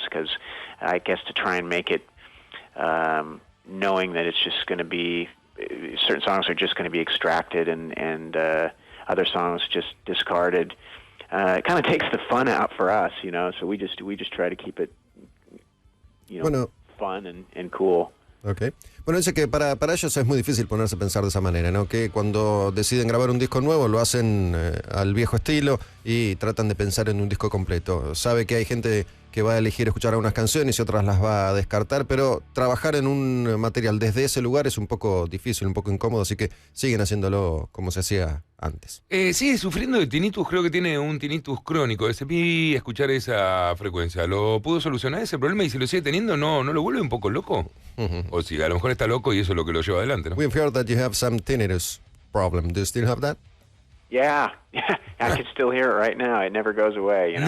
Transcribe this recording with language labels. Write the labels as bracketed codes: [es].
[en] Because I guess to try and make it, knowing that it's just going to be certain songs are just going to be extracted and other songs just discarded. It kind of takes the fun out for us, you know. So we just try to keep it, you know, fun and cool. Okay. [es] Bueno, dice que para ellos es muy difícil ponerse a pensar de esa manera, ¿no? Que cuando deciden grabar un disco nuevo lo hacen al viejo estilo y tratan de pensar en un disco completo. Sabe que hay gente que va a elegir escuchar algunas canciones y otras las va a descartar, pero trabajar en un material desde ese lugar es un poco difícil, un poco incómodo, así que siguen haciéndolo como se hacía antes. Sigue sufriendo de Tinitus, creo que tiene un Tinitus crónico, ese pi escuchar esa frecuencia. ¿Lo pudo solucionar ese problema y si lo sigue teniendo, no lo vuelve un poco loco? O si a lo mejor está loco y eso es lo que lo lleva adelante, ¿no? [en] We've heard that you have some tinnitus problem. Do you still have that? Yeah. I can still hear it right now. It never goes away, you know?